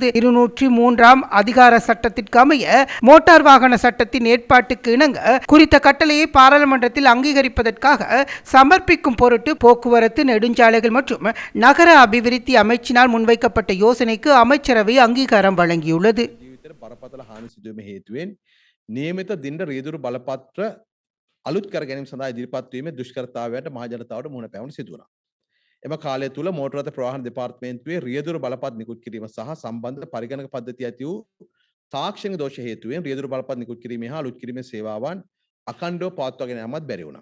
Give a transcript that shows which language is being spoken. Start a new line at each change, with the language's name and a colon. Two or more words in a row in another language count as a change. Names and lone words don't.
Tamil: 203ஆம் அதிகார சட்டத்திற்கு அமைய மோட்டார் வாகன சட்டத்தின் ஏற்பாட்டுக்கு இணங்க குறித்த கட்டளையை பாராளுமன்றத்தில் அங்கீகரிப்பதற்காக சமர்ப்பிக்கும் பொருட்டு போக்குவரத்து நெடுஞ்சாலைகள் மற்றும் நகர அபிவிருத்தி அமைச்சினால் முன்வைக்கப்பட்ட யோசனைக்கு அமைச்சரவை அங்கீகாரம் வழங்கியுள்ளது.
Sinhala: බරපතල හානි සිදුවීම හේතුවෙන් නියමිත දින්න රියදුරු බලපත්‍ර අලුත් කර ගැනීම සඳහා ඉදිරිපත් වීමේ දුෂ්කරතාවයට මහ ජනතාවට මුහුණ පැවුණු සිදුවුණා. එම කාලය තුල මෝටර රථ ප්‍රවාහන දෙපාර්තමේන්තුවේ රියදුරු බලපත් නිකුත් කිරීම සහ සම්බන්ධ පරිගණක පද්ධතිය ඇති වූ තාක්ෂණික දෝෂ හේතුවෙන් රියදුරු බලපත් නිකුත් කිරීමේ හා අලුත් කිරීමේ සේවාවන් අඛණ්ඩව පවත්වාගෙන යාමත් බැරි වුණා.